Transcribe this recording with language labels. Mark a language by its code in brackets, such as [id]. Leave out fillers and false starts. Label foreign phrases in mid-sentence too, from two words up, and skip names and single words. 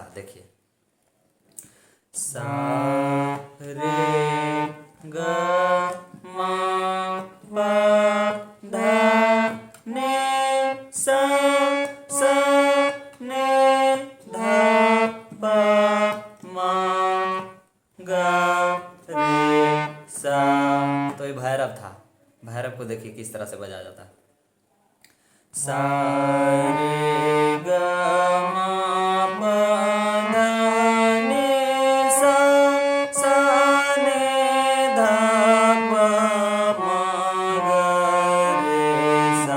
[hi] देखिए सा रे ग म प ध ने सा सा ने ध प म ग रे सा। तो ये भैरव था, भैरव को देखिए किस तरह से बजाया जाता है, सा रे ग म प ध नि सा सा ने ध प म ग रे सा।